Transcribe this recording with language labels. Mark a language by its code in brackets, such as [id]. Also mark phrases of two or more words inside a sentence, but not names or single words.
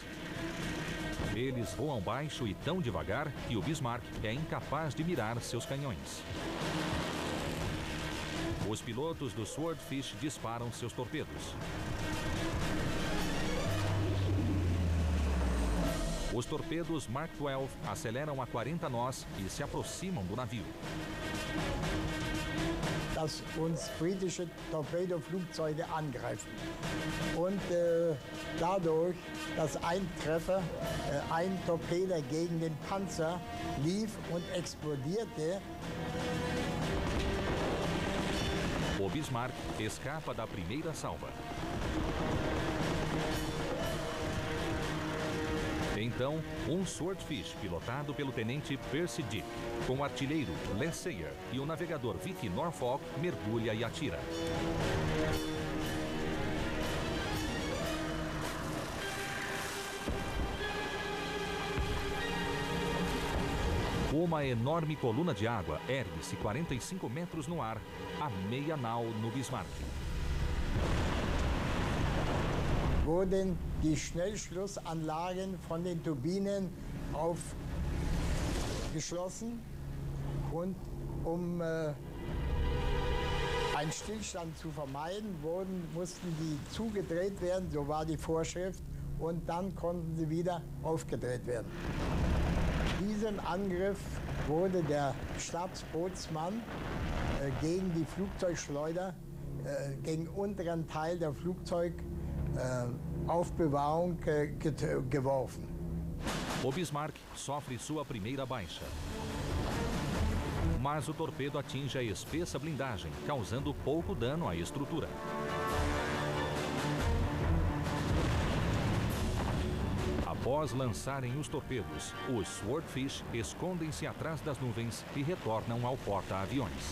[pt] Eles voam baixo e tão devagar que o Bismarck é incapaz de mirar seus canhões. Os pilotos do Swordfish disparam seus torpedos. Os torpedos Mark 12 aceleram a 40 nós e se aproximam do navio. [de] Dass uns britische Torpedoflugzeuge angreifen. Und dadurch, dass ein Treffer, ein Torpedo gegen den Panzer lief und explodierte. [pt] O Bismarck escapa da primeira salva. Então, um Swordfish pilotado pelo tenente Percy Dick, com o artilheiro Les Sayer e o navegador Vicky Norfolk mergulha e atira. Uma enorme coluna de água ergue-se 45 metros no ar, a meia nau no Bismarck. [de] Wurden die Schnellschlussanlagen von den Turbinen aufgeschlossen und um einen Stillstand zu vermeiden, mussten die zugedreht werden, so war die Vorschrift, und dann konnten sie wieder aufgedreht werden. Diesem Angriff wurde der Stabsbootsmann gegen die Flugzeugschleuder, gegen den unteren Teil der Flugzeugaufbewahrung geworfen. [pt] O Bismarck sofre sua primeira baixa. Mas o torpedo atinge a espessa blindagem, causando pouco dano à estrutura. Após lançarem os torpedos, os Swordfish escondem-se atrás das nuvens e retornam ao porta-aviões.